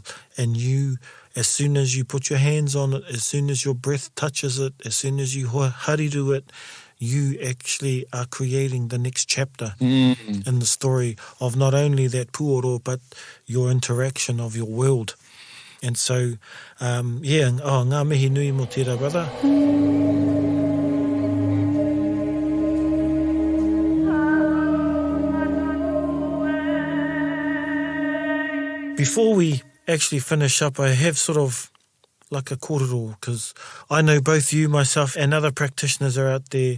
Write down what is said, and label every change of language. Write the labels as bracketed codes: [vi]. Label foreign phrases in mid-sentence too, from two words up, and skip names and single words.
[en] And you, as soon as you put your hands on it, as soon as your breath touches it, as soon as you hariru it, you actually are creating the next chapter in the story of not only that puoro, but your interaction of your world. And so, [mi] ngā mihi nui mo tērā, [en] brother. Before we actually finish up, I have sort of like a kōrero, because I know both you, myself, and other practitioners are out there.